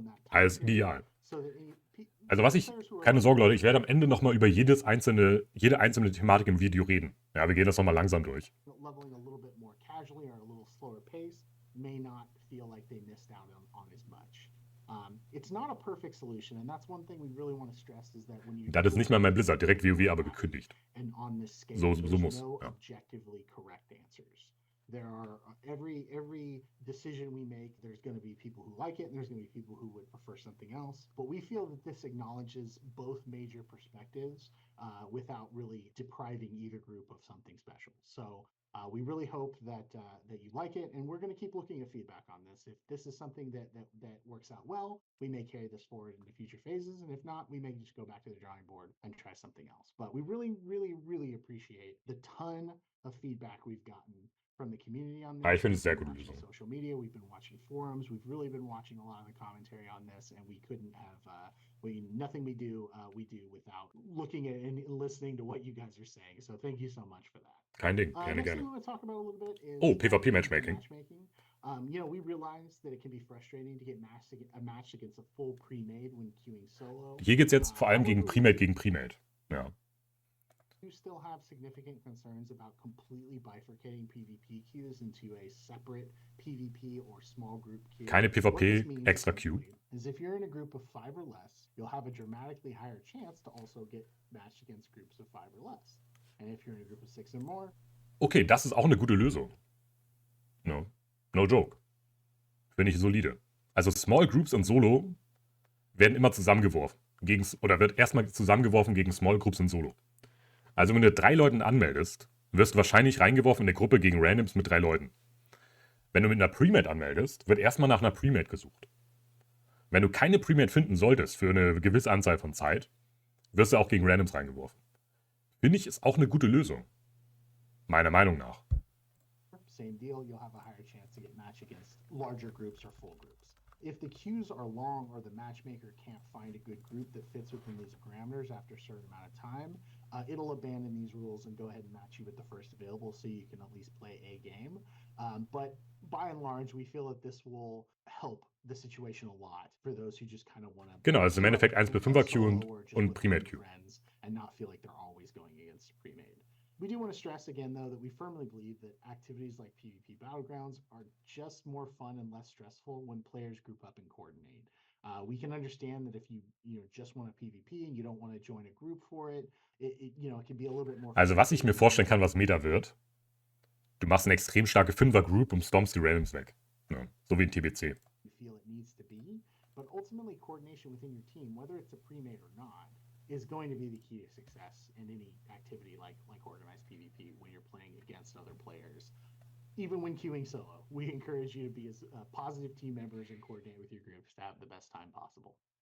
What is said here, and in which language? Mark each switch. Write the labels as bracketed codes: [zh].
[de] Alles ideal. Also was ich, keine Sorge Leute, ich werde am Ende nochmal über jede einzelne Thematik im Video reden. Ja, wir gehen das nochmal langsam durch. [en] Leveling a little bit more casually or a little slower pace may not feel like they missed out on as much. It's not a perfect solution, and that's one thing we really want to stress is that when you. [de] Das ist nicht mal mein Blizzard, direkt WoW aber gekündigt. [en] And on this scale, [de] So muss. [en] No [de] Ja. [en] objectively correct answers. There are every decision we make, there's going to be people who like it, and there's going to be people who would prefer something else. But we feel that this acknowledges both major perspectives without really depriving either group of something special. So. We really hope that you like it, and we're going to keep looking at feedback on this. If this is something that works out well, we may carry this forward into future phases, and if not, we may just go back to the drawing board and try something else. But we really, really, really appreciate the ton of feedback we've gotten from the community on this. [de] Ich finde es sehr gute Lösung. [en] Social media, we've been watching forums, we've really been watching a lot of the commentary on this, and we couldn't have nothing we do without looking at and listening to what you guys are saying. So thank you so much for that. [de] Kein Ding, [en] Next thing we want to talk about a little bit is PvP matchmaking. You know, we realize that it can be frustrating to get matched against a full pre-made when queuing solo. [de] Hier geht es jetzt vor allem gegen Premade. Ja. [en] You still have significant concerns about completely bifurcating PvP queues into a separate PvP or small group queue. [de] Keine [en] What this PvP means extra queue. is if you're in a group of 5 or less, you'll have a dramatically higher chance to also get matched against groups of 5 or less. And if you're in a group of 6 or more. [de] Okay, das ist auch eine gute Lösung. [en] No joke. [de] Finde ich solide. Also Small Groups und Solo werden immer zusammengeworfen. Wird erstmal zusammengeworfen gegen Small Groups und Solo. Also wenn du 3 Leuten anmeldest, wirst du wahrscheinlich reingeworfen in eine Gruppe gegen Randoms mit 3 Leuten. Wenn du mit einer Premade anmeldest, wird erstmal nach einer Premade gesucht. Wenn du keine Premade finden solltest für eine gewisse Anzahl von Zeit, wirst du auch gegen Randoms reingeworfen. Finde ich, ist auch eine gute Lösung. Meiner Meinung nach. [en] Same deal, you'll have a higher chance to get matched against larger groups or full groups. If the queues are long or the matchmaker can't find a good group that fits within these parameters after a certain amount of time, it'll abandon these rules and go ahead and match you with the first available so you can at least play a game. But by and large, we feel that this will help the situation a lot for those who just kind of want to. [de] Genau, also im Endeffekt 1x5er Queue und Premade Queue. [en] And not feel like they're always going against Premade. We do want to stress again, though, that we firmly believe that activities like PvP Battlegrounds are just more fun and less stressful when players group up and coordinate. We can understand that if you just want a PvP and you don't want to join a group for it, it can be a little bit more. [de] Also was ich mir vorstellen kann, was Meta wird, du machst eine extrem starke 5er-Group und stompst die Randoms weg. Ja, so wie in TBC. [en] You feel it needs to be, but ultimately coordination within your team, whether it's a pre-made or not, is going to be the key to success in any activity like organized PvP when you're playing against other players. Even when queuing solo, we encourage you to be as positive team members and coordinate with your groups to have the best time possible.